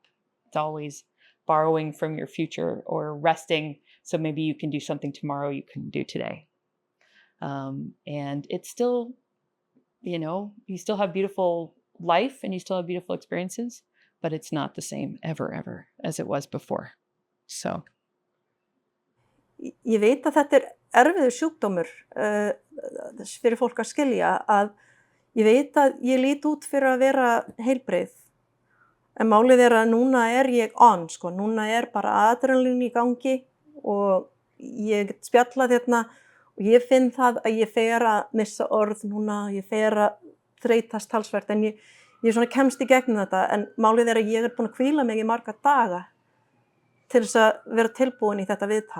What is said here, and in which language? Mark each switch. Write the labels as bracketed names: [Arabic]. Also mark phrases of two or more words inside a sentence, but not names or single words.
[English] It's always borrowing from your future or resting. So maybe you can do something tomorrow you couldn't do today. And it's still, you still have beautiful life and you still have beautiful experiences, but it's not the same ever as it was before. So. [Icelandic] Ég veit að þetta erfiður sjúkdómur fyrir fólk að skilja, að ég veit að ég lít út fyrir að vera heilbrigð. En málið er að núna er ég núna er bara adrenalín í gangi og ég get spjallað hérna Og ég finn það að ég fer að missa orð núna, ég fer að þreytast talsvert, en ég svona kemst í gegnum þetta, en málið að ég búin að hvíla mig í marga daga til þess að vera tilbúin í þetta viðtal.